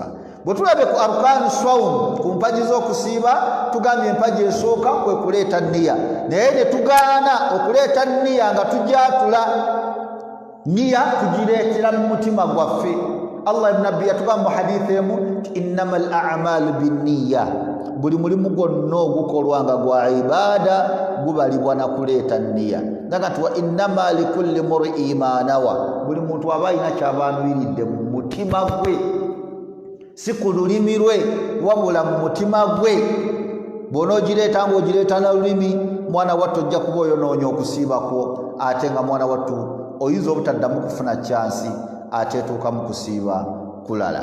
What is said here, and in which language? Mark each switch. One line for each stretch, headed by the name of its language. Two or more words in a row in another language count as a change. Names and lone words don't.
Ganda: Bwe tulabe ku
Arabic: أركان الصوم,
Ganda: ku mpagi z'okusiiba tugambye empagi esooka kwe kuleeta nniya, naye ne tugaana okuleeta nniya nga tujatula nniya tugireetera mu mutima gwaffe. Allah ibn Nabbi yatugamba mu hadithi emu nti
Arabic: إنما الأعمال بالنية,
Ganda: buli mulimu gwonna ogukolwa nga gwa ibaada gubalibwa na kuleeta nniya. Ndaga nti
Arabic: وإنما لكل امرئ ما نوى,
Ganda: buli muntu aba alina ky'abanuiridde mu mutima gwe, si ku lulimi lwe wabula mu mutima gwe. Bw'onoogireeta ng'ogireeta na lulimi, mwana wattu ojja kuba oyonoonya okusiibako, ate nga mwana wattu oyinza obutaddamu kufuna chansi, ate etuuka mu kusiiba kulala.